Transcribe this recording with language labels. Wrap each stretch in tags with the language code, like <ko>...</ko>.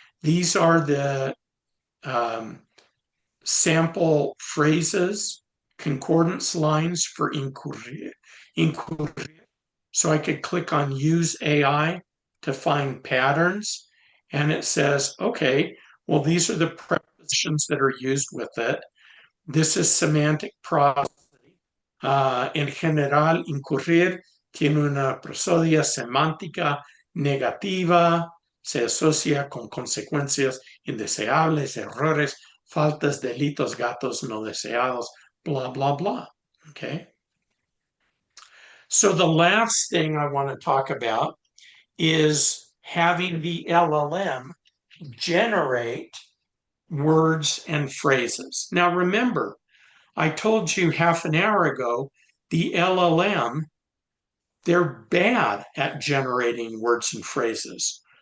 <en>These are the sample phrases, concordance lines for incurrir. So I could click on Use AI to find patterns, and it says, okay, well, these are the prepositions that are used with it. This is semantic prosody.</en> <es>En general, incurrir tiene una prosodia semántica negativa, se asocia con consecuencias indeseables, errores, faltas, delitos, gatos no deseados, blah, blah, blah.</es> <en>Okay. So the last thing I want to talk about is having the LLM generate words and phrases. Now remember, I told you half an hour ago, the LLM, they're bad at generating words and phrases.</en>